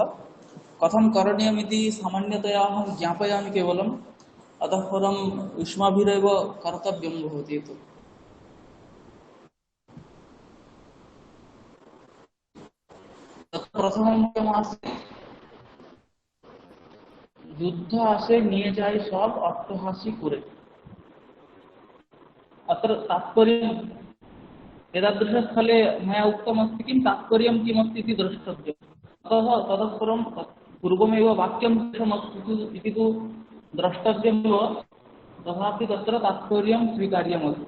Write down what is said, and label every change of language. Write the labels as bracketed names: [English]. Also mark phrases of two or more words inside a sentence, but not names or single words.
[Sanskrit] कथं करणीयमिति सामान्यतया अहं ज्ञापयामि केवलम्। अतः परं युष्माभिरेव कर्तव्यं भवति एतत्। तत्र प्रथमं वाक्यमस्ति, [Bangla] যুদ্ধ আসে নিয়ে যায় সব অট্টহাসি করে। [Sanskrit] अत्र तात्पर्यम् एतादृशस्थले मया उक्तमस्ति, किं तात्पर्यं किमस्ति इति द्रष्टव्यम्। अतः ततः परं पूर्वमेव वाक्यं कथमस्ति इति तु द्रष्टव्यमेव। तथापि तत्र तात्पर्यं स्वीकार्यमस्ति।